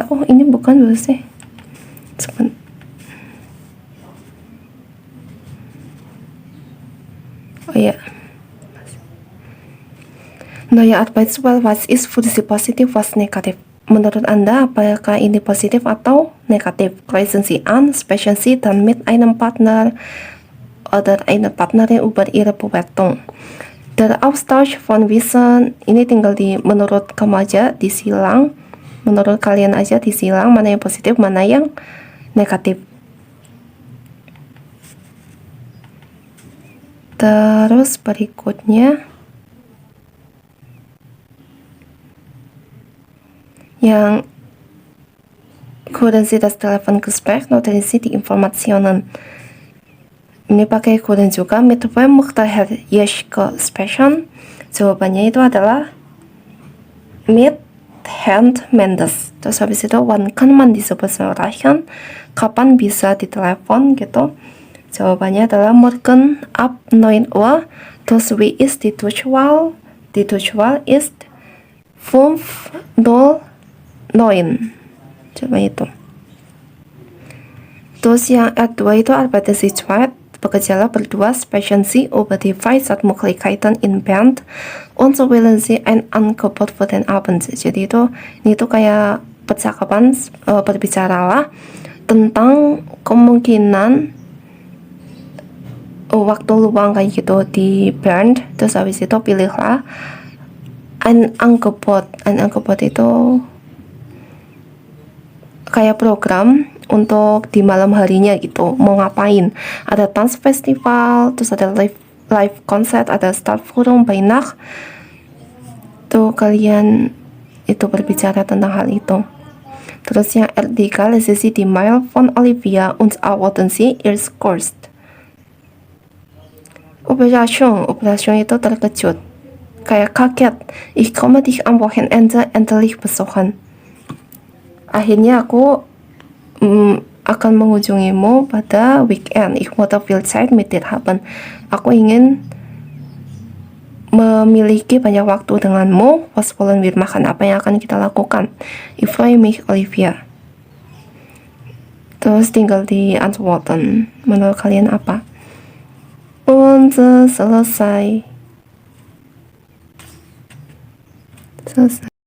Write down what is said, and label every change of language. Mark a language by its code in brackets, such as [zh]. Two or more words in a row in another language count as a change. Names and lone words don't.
[id] Oh, ini bukan dulu sih. Oh ya. [de] Neue Arbeitswelt, was ist für Sie positiv, was negatif? [id] Menurut Anda, apakah ini positif atau negatif? [de] Kreuzen Sie an, sprechen Sie dann mit einem Partner oder einer Partnerin über Ihre Bewertung. Der Austausch von Wissen, [id] ini tinggal menurut kamu aja disilang, menurut kalian aja disilang mana yang positif, mana yang negatif. Terus berikutnya yang [de] Hören Sie das Telefongespräch, notieren Sie die Informationen. [id] Ini pakai Hören juga. [de] Mit wem möchte Herr Jeschke sprechen? [id] Jawabannya itu adalah [de] mit Herrn Mendes. [id] Terus habis itu [de] wann kann man diese Person erreichen? [id] Kapan bisa ditelepon gitu? Jawabannya adalah [de] morgen ab 9 Uhr. Terus wie ist die Durchwahl? Die Durchwahl ist 509. [id] Coba itu. Terus yang R2 itu [de] arbeiten Sie zweit, [id] bekerjalah berdua, [de] sprechen Sie über die Freizeitmöglichkeiten in Bern und so wählen Sie ein Angebot für den Abend. [id] Jadi ini tuh kayak percakapan, berbicaralah tentang kemungkinan waktu luang kayak gitu di Bern. Terus habis itu pilihlah [de] ein Angebot. Ein Angebot [id] itu kayak program untuk di malam harinya gitu, mau ngapain. Ada Tanzfestival, terus ada [en] live concert, [id] ada Stadtforum by Nacht. Tuh kalian itu berbicara tentang hal itu. Terus yang [de] R3, lesen Sie die Mail von Olivia und antworten Sie ihr Kurs. [id] Operation itu terkejut, kayak kaget. [de] Ich komme dich am Wochenende endlich besuchen. [id] Akhirnya aku akan mengunjungimu pada weekend. [de] Ich möchte viel Zeit mit dir haben. [id] Aku ingin memiliki banyak waktu denganmu. [de] Was wollen wir machen? [id] Apa yang akan kita lakukan? [de] Ich freue mich, Olivia. [id] Terus tinggal diantworten. Menurut kalian apa? Und selesai.